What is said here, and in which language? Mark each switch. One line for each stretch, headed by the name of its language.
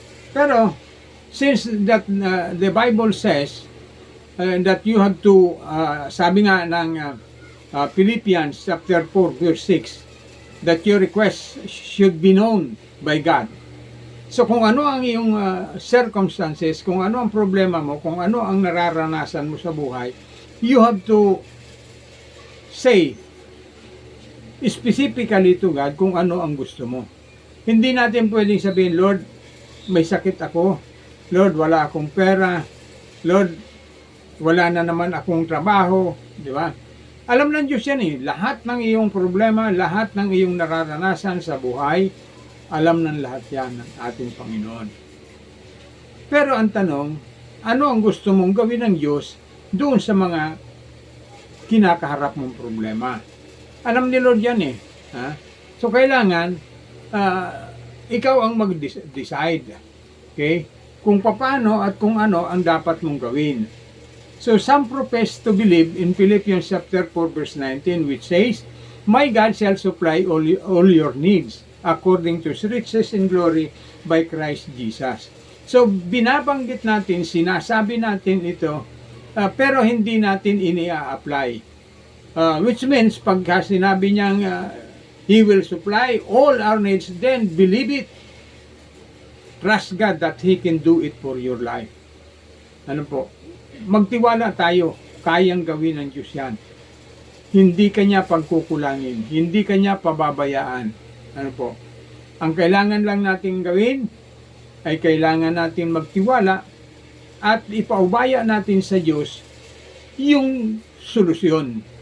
English: Pero, since that the Bible says that you have to,
Filipino: sabi nga ng
English: Philippians chapter 4 verse 6, that your request should be known by God.
Filipino: So kung ano ang iyong circumstances, kung ano ang problema mo, kung ano ang nararanasan mo sa buhay,
English: you have to say specifically to God
Filipino: kung ano ang gusto mo. Hindi natin pwedeng sabihin, Lord, may sakit ako. Lord, wala akong pera. Lord, wala na naman akong trabaho. Di ba? Alam ng Diyos yan eh. Lahat ng iyong problema, lahat ng iyong nararanasan sa buhay, alam ng lahat yan ng ating Panginoon. Pero ang tanong, ano ang gusto mong gawin ng Diyos doon sa mga kinakaharap mong problema. Alam ni Lord yan eh. Ha? So kailangan, ikaw ang mag-decide. Okay? Kung paano at kung ano ang dapat mong gawin.
English: So some profess to believe in Philippians chapter 4 verse 19, which says, "My God shall supply all your needs according to His riches in glory by Christ Jesus."
Filipino: So binabanggit natin, sinasabi natin ito, pero hindi natin ini-apply.
English: Which means,
Filipino: pagka sinabi niyang
English: He will supply all our needs, then believe it. Trust God that He can do it for your life.
Filipino: Ano po? Magtiwala tayo, kayang gawin ng Diyos yan. Hindi kanya pagkukulangin, hindi kanya pababayaan. Ano po? Ang kailangan lang natin gawin ay kailangan natin magtiwala at ipaubaya natin sa Diyos yung solusyon.